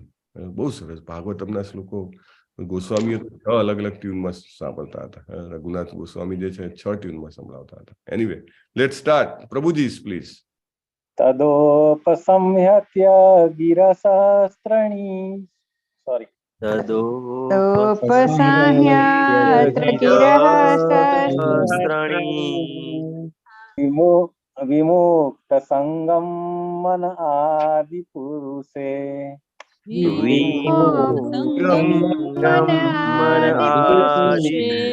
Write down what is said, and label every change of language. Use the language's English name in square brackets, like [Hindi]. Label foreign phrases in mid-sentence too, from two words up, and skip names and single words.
[Gujarati] બહુ સરસ ભાગવતમના શ્લોકો ગોસ્વામીઓ 6 અલગ અલગ ટ્યુનમાં સાંભળતા હતા. રઘુનાથ ગોસ્વામી જે છે 6 ટ્યુનમાં સંભળાવતા હતા. [English] Anyway, let start. Prabhuji please. [Sanskrit] तदोपसंह्यत्य गिरसहस्त्रणी, સોરી, तदोपसंह्यात्र गिरः सहस्राणि विमुक्त संगम मन आदि पुरुषे विमुक्तं मन आदिपुरुषे